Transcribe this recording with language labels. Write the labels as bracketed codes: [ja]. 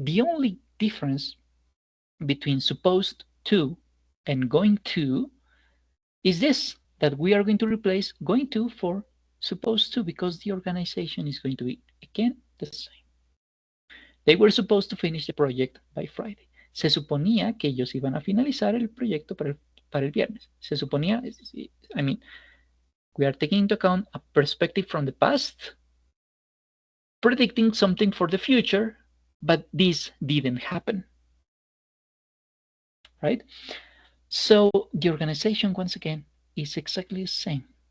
[en] The only difference between supposed to and going to is this, that we are going to replace going to for supposed to, because the organization is going to be, again, the same. They were supposed to finish the project by Friday. [es] Se suponía que ellos iban a finalizar el proyecto para el viernes. [en] Se suponía, I mean, we are taking into account a perspective from the past, predicting something for the future, but this didn't happen, right? So the organization, once again, is exactly the same.